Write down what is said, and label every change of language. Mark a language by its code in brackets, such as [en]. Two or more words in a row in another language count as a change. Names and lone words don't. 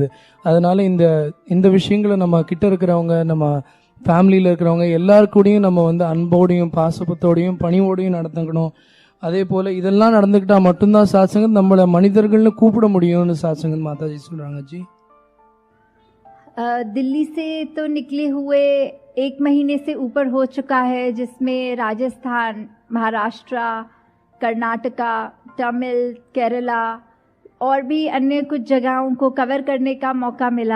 [ta] அதனால இந்த விஷயங்களை நம்ம கிட்ட இருக்கிறவங்க, நம்ம ஃபேமிலியில் இருக்கிறவங்க எல்லாருக்கூடையும் நம்ம வந்து அன்போடையும் பாசத்தோடையும் பணிவோடையும் நடந்துக்கணும். அதே போல் இதெல்லாம் நடந்துக்கிட்டால் மட்டும்தான் சாத்சங்கத் நம்மளை மனிதர்கள்னு கூப்பிட முடியும்னு சாத்சங்கத் மாதாஜி சொல்கிறாங்க. ஜி, [hi] दिल्ली से तो निकले हुए 1 महीने से ऊपर हो चुका है, जिसमें राजस्थान, महाराष्ट्र, कर्नाटका, तमिल, केरला और भी अन्य कुछ जगहों को कवर करने का मौका मिला।